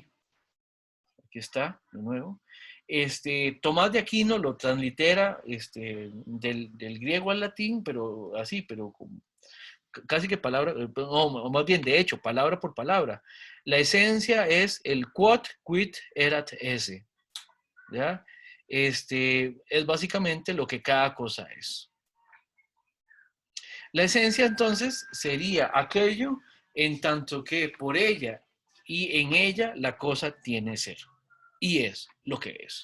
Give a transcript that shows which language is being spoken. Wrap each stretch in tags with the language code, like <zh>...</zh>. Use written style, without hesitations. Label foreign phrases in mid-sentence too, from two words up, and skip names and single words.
<es>Aquí está, de nuevo. Tomás de Aquino lo translitera del griego al latín, pero así, pero casi que palabra, o más bien, de hecho, palabra por palabra. La esencia es el</es> <la>quod quid erat esse,</la> <es>¿ya? Es básicamente lo que cada cosa es. La esencia entonces sería aquello en tanto que por ella y en ella la cosa tiene ser y es lo que es.</es>